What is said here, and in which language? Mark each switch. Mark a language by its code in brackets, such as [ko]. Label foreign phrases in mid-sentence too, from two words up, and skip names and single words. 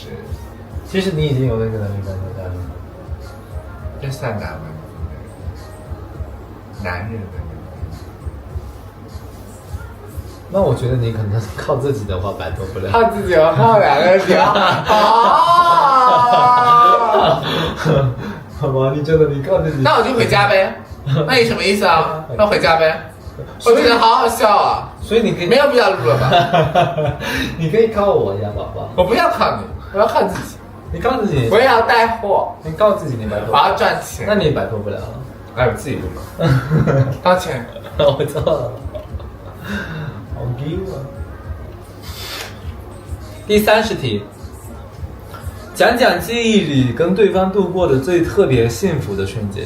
[zh] 其實你已經有那個能力擺脫家裡了，這算男人的能力。那我覺得你可能靠自己的話擺脫不了。靠自己要靠兩個人好吧，你真的你靠自己。那我就回家唄。那你什麼意思啊？那回家唄。我覺得好好笑啊。所以你可以沒有必要錄了吧？你可以靠我呀，寶寶。我不要靠你，我要靠自己。你靠自己。我也要帶貨。你靠自己，你擺脫。我要賺錢。那你擺脫不了。來，我自己錄吧。道歉。我錯了。好丟啊！第30題，講講記憶裡跟對方度過的最特別幸福的瞬間。